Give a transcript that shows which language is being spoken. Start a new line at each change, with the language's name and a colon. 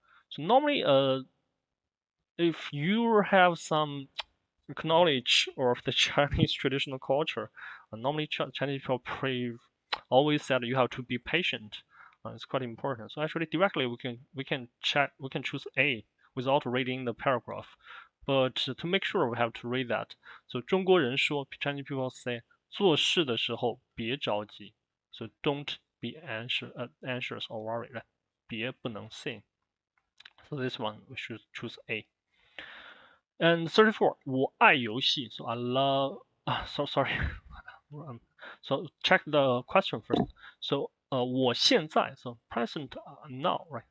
English: So normally if you have some knowledge of the Chinese traditional culture, normally Chinese people always said you have to be patient. It's quite important. So actually directly we can choose A without reading the paragraph. But to make sure we have to read that. So
Chinese: 中国人说
English: Chinese people say
Chinese: 做事的时候别着急.
English: So don't be anxious or worried. 别不能 say. So this one we should choose A. And 34,
Chinese: 我爱游戏
English: So I love. Sorry. So check the question first. So 我现在 So present now, right?